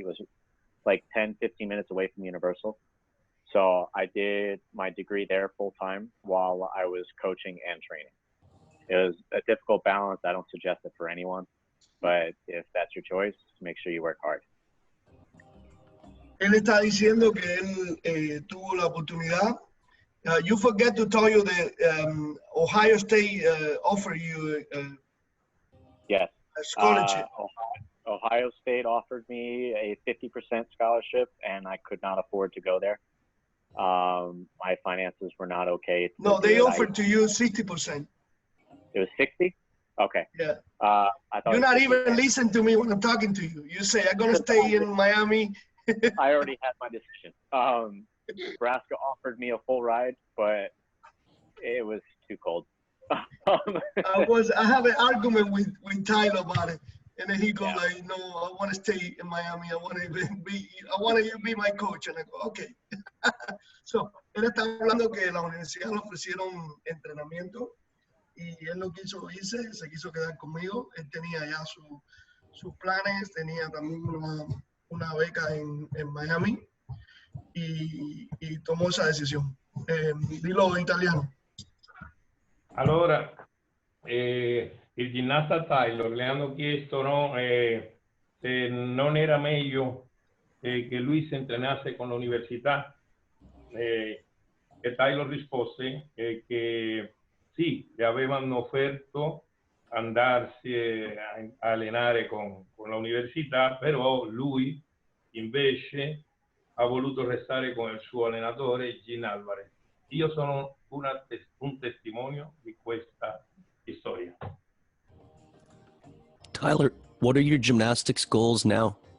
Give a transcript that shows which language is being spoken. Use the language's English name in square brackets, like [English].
[English] It was like 10, 15 minutes away from Universal. So I did my degree there full time while I was coaching and training. It was a difficult balance. I don't suggest it for anyone, but if that's your choice, make sure you work hard. Él está diciendo que él tuvo la oportunidad. You forget to tell you that Ohio State offered you yes. a scholarship. Ohio State offered me a 50% scholarship, and I could not afford to go there. My finances were not okay. No, they offered to you 60%. It was 60? Okay. Yeah. I thought you're not even listening to me when I'm talking to you. You say, I'm going to stay in Miami. I already had my decision. Nebraska offered me a full ride, but it was too cold. I have an argument with Tyler about it. And then he goes like, no, I want to stay in Miami. I want you to be my coach. And I go, okay. [Spanish] So, él está hablando que la universidad le ofrecieron entrenamiento y él no quiso irse, se quiso quedar conmigo. Él tenía ya sus planes, tenía también una beca en Miami y tomó esa decisión. [Italian] Dilo in italiano. Allora, il ginnasta Taylor le hanno chiesto se non era meglio che lui si entrenasse con l'università, e Taylor rispose che sì, le avevano offerto andarsi a allenare con l'università, però lui invece ha voluto restare con il suo allenatore Gene Alvarez. Io sono un testimonio di questa storia. [English] Tyler, what are your gymnastics goals now?